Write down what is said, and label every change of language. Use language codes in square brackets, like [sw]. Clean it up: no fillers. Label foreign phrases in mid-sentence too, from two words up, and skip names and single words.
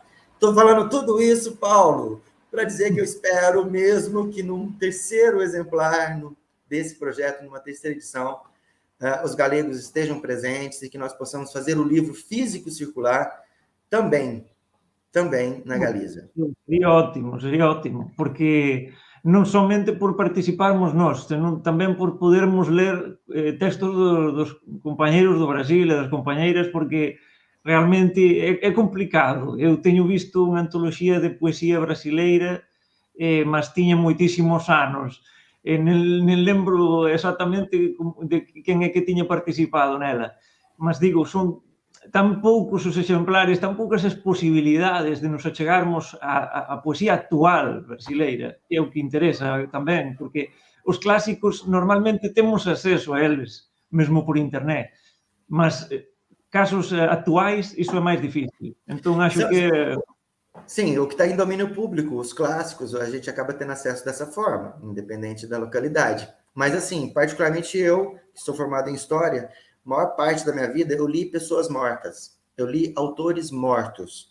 [pt] Estou falando tudo isso, Paulo, para dizer que eu espero mesmo que num terceiro exemplar desse projeto, numa terceira edição, os galegos estejam presentes e que nós possamos fazer o livro físico circular também na Galiza. [gl] Seria ótimo, porque non somente por participarmos nós, senón tamén por podermos ler textos dos compañeiros do Brasil e das compañeiras, porque realmente é complicado. Eu teño visto unha antoloxía de poesía brasileira, mas tiña moitísimos anos. Nem lembro exactamente de quen é que tiña participado nela, mas digo, son tan poucos os exemplares, tan poucas as posibilidades de nos achegarmos á poesía actual brasileira, que é o que interesa tamén, porque os clásicos normalmente temos acceso a eles, mesmo por internet, mas casos actuais, iso é máis difícil. Entón, acho que... [pt] Sim, o que está em domínio público, os clássicos, a gente acaba tendo acesso dessa forma, independente da localidade. Mas, assim, particularmente eu, que sou formado em História, a maior parte da minha vida eu li pessoas mortas, eu li autores mortos.